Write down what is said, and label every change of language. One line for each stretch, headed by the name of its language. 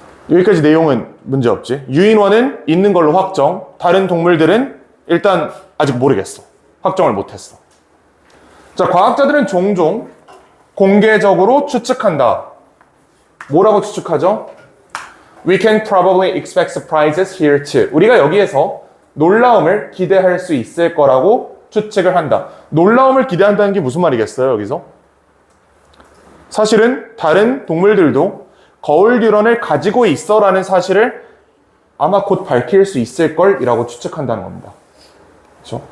Korean: 여기까지 내용은 문제없지. 유인원은 있는 걸로 확정, 다른 동물들은 일단 아직 모르겠어. 확정을 못했어. 자, 과학자들은 종종 공개적으로 추측한다. 뭐라고 추측하죠?
English: We can probably expect surprises here too.
Korean: 우리가 여기에서 놀라움을 기대할 수 있을 거라고 추측을 한다. 놀라움을 기대한다는 게 무슨 말이겠어요, 여기서? 사실은 다른 동물들도 거울 뉴런을 가지고 있어라는 사실을 아마 곧 밝힐 수 있을 걸이라고 추측한다는 겁니다. 그렇죠?